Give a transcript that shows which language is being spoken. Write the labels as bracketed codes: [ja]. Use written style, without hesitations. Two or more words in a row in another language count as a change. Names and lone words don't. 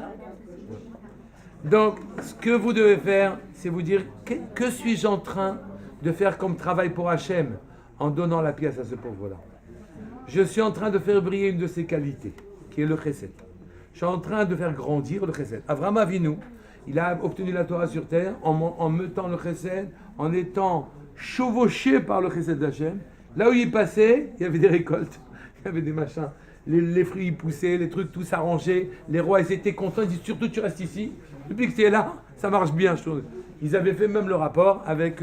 [fr] Donc, ce que vous devez faire, c'est vous dire, que suis-je en train de faire comme travail pour Hachem en donnant la pièce à ce pauvre-là? Je suis en train de faire briller une de ses qualités, qui est le chesed. Je suis en train de faire grandir le chesed. Avraham Avinu, il a obtenu la Torah sur terre en mettant le chesed, en étant chevauché par le chesed d'Hachem. Là où il passait, il y avait des récoltes, il y avait des machins. Les fruits ils poussaient, les trucs tout s'arrangeaient. Les rois ils étaient contents, ils disaient surtout tu restes ici. Depuis que tu es là, ça marche bien. Ils avaient fait même le rapport avec...